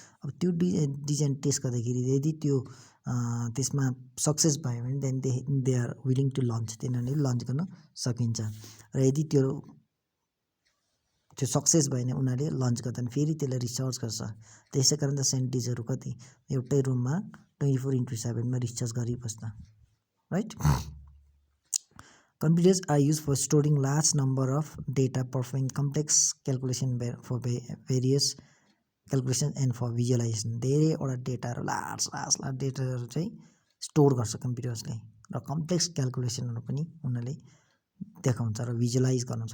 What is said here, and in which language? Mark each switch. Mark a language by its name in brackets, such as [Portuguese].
[Nepali] अब त्यो design test गर्दाखेरि यदि त्यो त्यसमा सक्सेस भयो भने [English] then they are willing to launch, [Nepali] तिनीहरूले लन्च गर्न सकिन्छ। र यदि त्यो सक्सेस भयो भने उनीहरूले लन्च गर्दैन, फेरि त्यसलाई रिसर्च गर्छ। त्यसै कारण त साइन्टिस्टहरू कति एउटै रुममा 24/7 research गरिबस्छ, right. [English] Computers are used for storing large number of data, performing complex calculation for various calculations and for visualization. [Nepali] धेरैवटा डेटाहरू लार्ज डेटाहरू चाहिँ स्टोर गर्छ कम्प्युटर्सले, र कम्प्लेक्स क्यालकुलेसनहरू पनि उनीहरूले देखाउँछ र भिजुलाइज गर्नुहुन्छ।